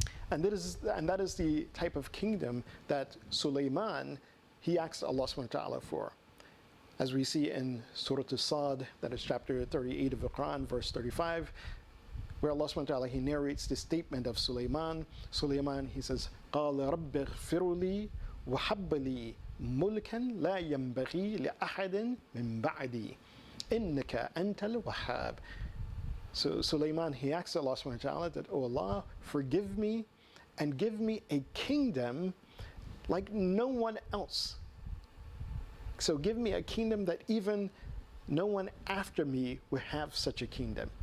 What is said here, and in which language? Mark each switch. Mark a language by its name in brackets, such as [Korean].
[English] And that is the type of kingdom that Sulaiman, he asked Allah subhanahu wa ta'ala for. As we see in Surah As-Sad, that is chapter 38 of the Quran, verse 35, where Allah subhanahu wa ta'ala, He narrates the statement of Sulaiman. [Arabic] Sulaiman, [English] he says, [Arabic] قَالَ رَبِّ اغْفِرْ لِي وَحَبَّ لِي مُلْكًا لَا يَنْبَغِي لِأَحَدٍ مِنْ بَعْدِي إِنَّكَ أَنْتَ الْوَهَّابِ. [English] So Sulaiman, he asked Allah subhanahu wa ta'ala that, oh Allah, forgive me and give me a kingdom like no one else. So give me a kingdom that even no one after me will have such a kingdom.